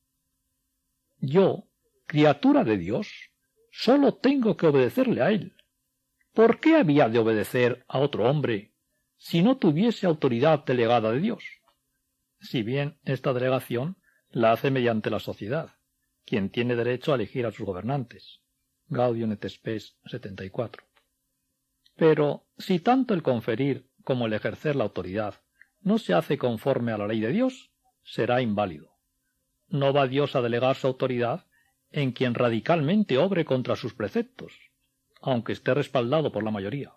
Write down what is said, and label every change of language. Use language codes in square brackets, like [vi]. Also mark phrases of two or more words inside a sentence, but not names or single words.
[es] Yo, criatura de Dios, solo tengo que obedecerle a Él. ¿Por qué había de obedecer a otro hombre si no tuviese autoridad delegada de Dios? Si bien esta delegación la hace mediante la sociedad, quien tiene derecho a elegir a sus gobernantes. Gaudium et Spes 74. Pero si tanto el conferir como el ejercer la autoridad no se hace conforme a la ley de Dios, será inválido. No va Dios a delegar su autoridad en quien radicalmente obre contra sus preceptos, aunque esté respaldado por la mayoría.